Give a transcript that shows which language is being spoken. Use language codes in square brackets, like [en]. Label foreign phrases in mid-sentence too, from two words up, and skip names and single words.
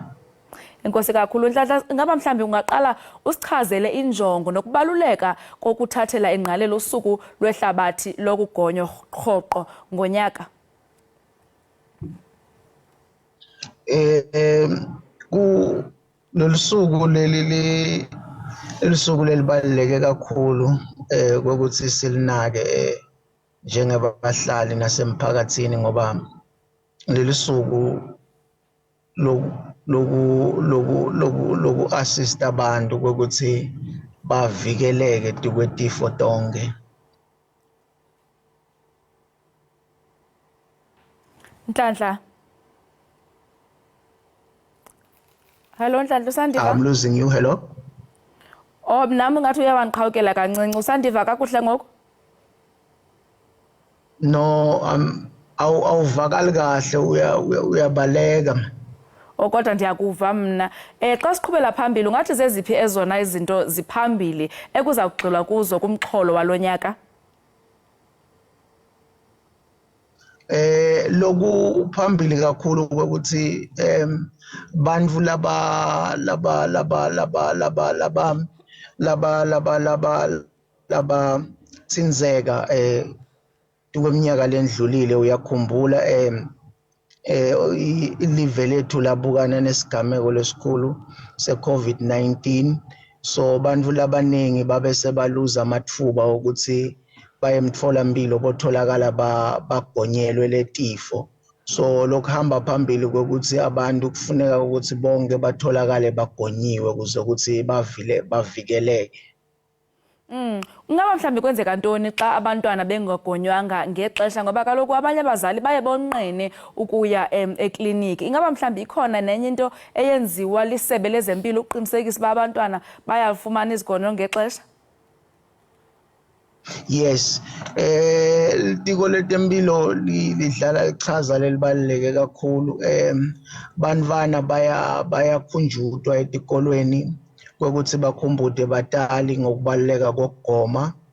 [xh] Enkosi kakhulu Nhlanhla, ngaba mhlambi ungaqala usichazele injongo nokubaluleka kokuthathela ingqalelo usuku lwehlabathi lokugonywa rhoqo ngonyaka. [ss] Ku losuku lelisuku lelibaluleke kakhulu ukuthi silinake njengabahlali nasemphakathini ngoba lelisuku loku assist abantu ukuthi bavikeleke kwetifo tonke. Nhlanhla. [xh] Hello Nhlanhla, usandiva? [en] I'm losing you. Hello. [xh] Oh, nami ngathi uyawanqhawukela kancinci. Usandiva kakuhle ngoku? [ss] No, awuvakali kahle uyabaleka. [xh] Kodwa ndiyakuva mna. Xa siqhubela phambili ungathi zeziphi ezona izinto ziphambili ekuza kugxilwa kuzo kumxholo walonyaka? [ss] Loku phambili kakhulu ukuthi bantu laba tsinzeka kweminyaka lendlulile uyakhumbula ilive lethu labukana nesigameko lesikhulu se-COVID-19 so bantu labaningi babe sebaluza amathuba ukuthi baye emtholampilo botholakala bagonyelwe letifo so lokuhamba phambili ukuthi abantu kufuneka ukuthi bonke batholakale bagonyiwe ukuze ukuthi bavikeleke. [xh] Ngaba mhlambi kwenzeka ntoni xa abantwana bengagonywanga ngexesha ngoba kaloku abanye abazali baye bonqene ukuya ekliniki. Ingaba mhlambi ikhona nenye into eyenziwa lisebe lezempilo ukuqinisekisa uba abantwana bayalifumana izigonyo ngexesha? [ss] Yes, litiko letempilo lidlala ichaza lelibaluleke kakhulu. Bantwana bayakhunjutwa etikolweni ukuthi bakhumbule batali ngokubaluleka kokugoma.